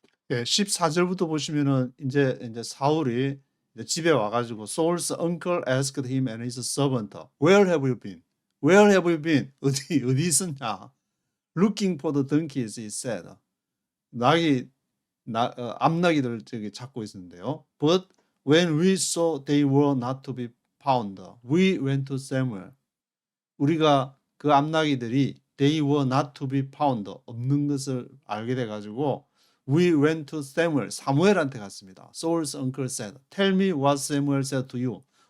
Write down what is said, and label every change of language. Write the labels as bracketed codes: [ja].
[ko] 14절부터 보시면은 이제 사울이 이제 집에 와가지고 [en] Saul's uncle asked him and his servant, Where have you been? Where have you been? [ko] 어디 있었냐? [en] Looking for the donkeys, he said. [ko] 암나기들 저기 찾고 있었는데요. [en] But when we saw they were not to be found, we went to Samuel. [ko] 우리가 그 암나기들이 [en] they were not to be found, [ko] 없는 것을 알게 돼가지고 [en] We went to Samuel, [ko] 사무엘한테 갔습니다. [en] Saul's uncle said, Tell me what Samuel said to you.